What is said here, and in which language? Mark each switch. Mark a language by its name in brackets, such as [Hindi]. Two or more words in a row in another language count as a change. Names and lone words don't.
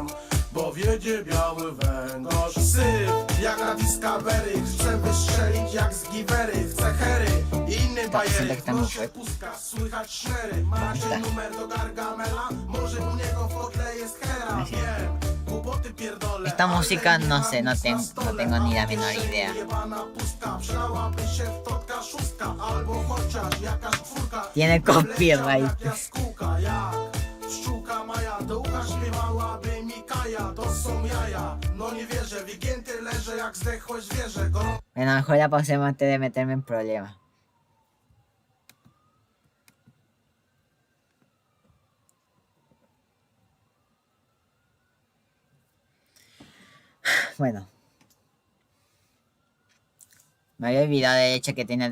[Polish] Bo wiedzie biały węgorz. Syf jak na Discovery. Chcę wystrzelić jak z Givery. Chcę hery i inny bajery. W nosie pustka, słychać sznery. Macie numer do Gargamela? Może u niego w kotle jest hera. Wiem, głupoty pierdolę. [Spanish] Esta música no sé, no tengo ni la menor idea. Tiene copyright. [Polish] Pszczółka Maja, do ucha śpiewałaby Mikaja. To są jaja, no nie wierzę. Wygięty leżę jak zdechłe zwierzę. [Spanish] Bueno, mejor la pausemos antes de meterme en problemas. Bueno. Me había olvidado de hecho que tenía.